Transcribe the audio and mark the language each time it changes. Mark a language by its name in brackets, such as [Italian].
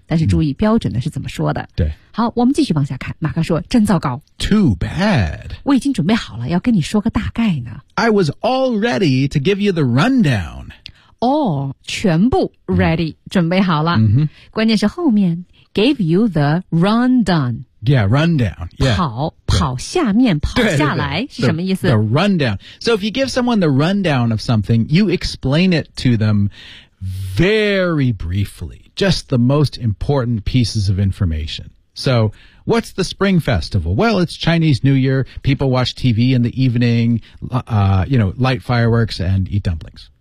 [Chinese] 但是注意标准的是怎么说的。对。好，我们继续往下看。马克说，真糟糕。 [English] Too bad. [Chinese] 我已经准备好了，要跟你说个大概呢。 [English] I was all ready to give you the rundown. [Chinese] All, 全部 ready,、mm-hmm. 准备好了。 [English] Mm-hmm. [Chinese] 关键是后面。 [English] Gave you the rundown. Yeah, rundown. Yeah. [Chinese] 跑下面跑下来是什么意思 [English] the rundown. So if you give someone the rundown of something, you explain it to them very briefly. Just the most important pieces of information. So what's the Spring Festival? Well, it's Chinese New Year. People watch TV in the evening, light fireworks and eat dumplings.